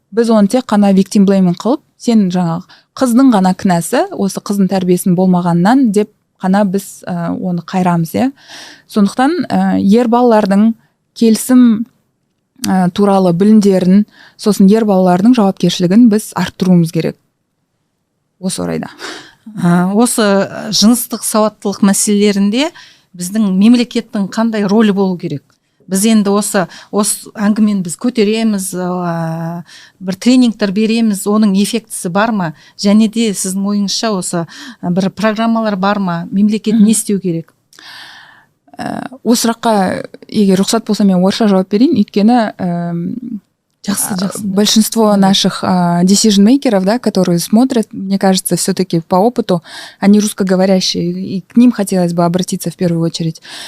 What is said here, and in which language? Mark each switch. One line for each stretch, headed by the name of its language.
Kazakh: Біз оны тек қана victim blaming қылып, сен қыздың ғана кінәсі, осы қыздың тәрбиесінің болмағаннан деп қана біз оны қайрамыз. Сондықтан ер балалардың келісім туралы білімдерін, сосын ер балалардың жауапкершілігін біз арттыруымыз керек. Осы орайда. Осы жыныстық сауаттылық мәселелерінде біздің мемлекеттің қандай рөлі болу керек? Біз енді осы әңгімені біз көтереміз, бір тренингтер береміз, оның эффектісі бар ма? Және де сіздің ойыңызша осы бір программалар бар ма? Мемлекет не істеу керек? Осы сұраққа егер рұқсат болса мен орысша жауап берейін, өйткені
Russian: большинство наших decision-мейкеров, которые смотрят, мне кажется, все-таки по опыту, они русскоговорящие, и к ним хотелось бы обратиться в первую очередь.